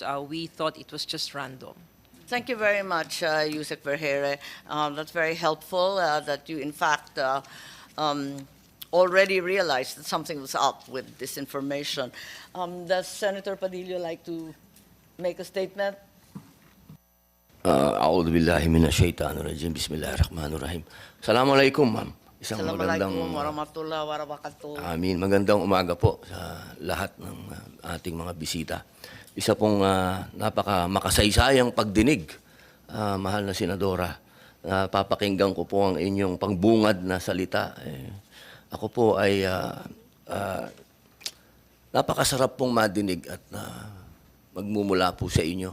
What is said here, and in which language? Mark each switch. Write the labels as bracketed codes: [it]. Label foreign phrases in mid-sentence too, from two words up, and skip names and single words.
[en] We thought it was just random. Thank you very much, Yusek Vergeire. That's very helpful that you, in fact, already realized that something was up with this information. Does Senator Padilla like to make a statement? [ar] أعوذ بالله من الشيطان الرجيم. بسم الله الرحمن الرحيم. السلام عليكم, [tl] ma'am. Isang magandang [ar] السلام عليكم ورحمة الله وبركاته. Amin. [tl] Magandang umaga po sa lahat ng ating mga bisita. Isa pong napaka-makasaysayang pagdinig, mahal na Senadora. Papakinggan ko po ang inyong pangbungad na salita. Ako po ay napakasarap pong madinig at magmumula po sa inyo.